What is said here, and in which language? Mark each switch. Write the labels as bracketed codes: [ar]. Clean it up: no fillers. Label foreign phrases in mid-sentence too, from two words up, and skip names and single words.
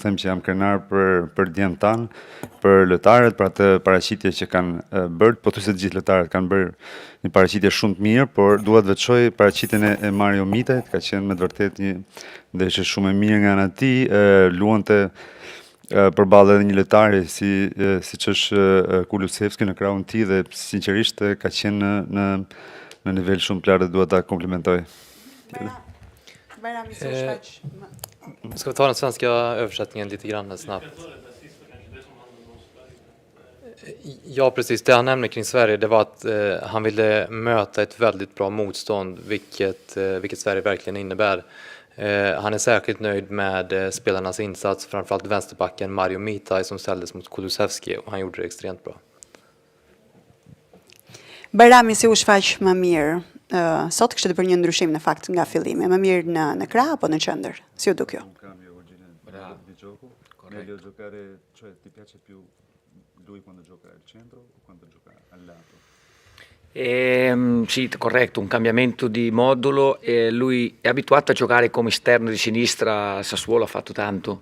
[sq] them që jam krenar për djemt tanë, për lojtarët, për atë paraqitje që kanë bërë, pothuajse të gjithë lojtarët kanë bërë një paraqitje shumë të mirë, por dua të veçoj paraqitjen e Mario Mitajt, ka qenë me të vërtetë një ndeshje shumë e mirë nga ana e tij, luante përballë edhe një lojtari siç është Kulusevski në krahun e tij dhe sinqerisht ka qenë në nivel shumë të lartë dhe dua ta komplimentoj. [sv] Ska vi ta den svenska översättningen lite grann snabbt? Ja, precis. Det han nämnde kring Sverige, det var att han ville möta ett väldigt bra motstånd, vilket Sverige verkligen innebär. Han är särskilt nöjd med spelarnas insats, framförallt vänsterbacken Mario Mitaj som ställdes mot Kulusevski, och han gjorde det extremt bra. [sq] Bajrami si u shfaq më mirë sot kishte bërë një ndryshim në fakt nga fillimi, më mirë në krah apo në qendër? Si u duk ju? [it] Di gioco. Meglio giocare, cioè ti piace più lui quando gioca al centro o quando gioca al lato? Sì, corretto, un cambiamento di modulo. Lui è abituato a giocare come esterno di sinistra, al Sassuolo ha fatto tanto.